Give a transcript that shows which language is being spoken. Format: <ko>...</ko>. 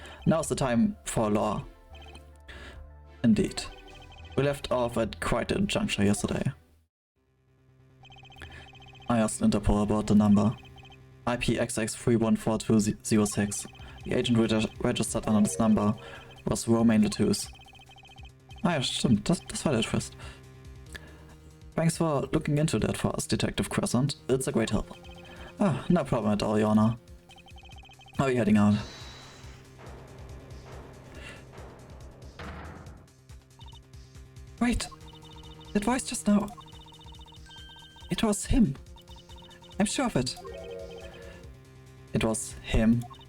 <en>Now is the time for law. Indeed. We left off at quite a juncture yesterday. I asked Interpol about the number. IPXX314206. The agent registered under this number was Romain Letus.</en> <de>Ah ja, stimmt, das war der Twist.</de> <en>Thanks for looking into that for us, Detective Crescent. It's a great help. Ah, no problem at all, Your Honor. How are you heading out? Wait, that voice just now. It was him. I'm sure of it. It was him.</en>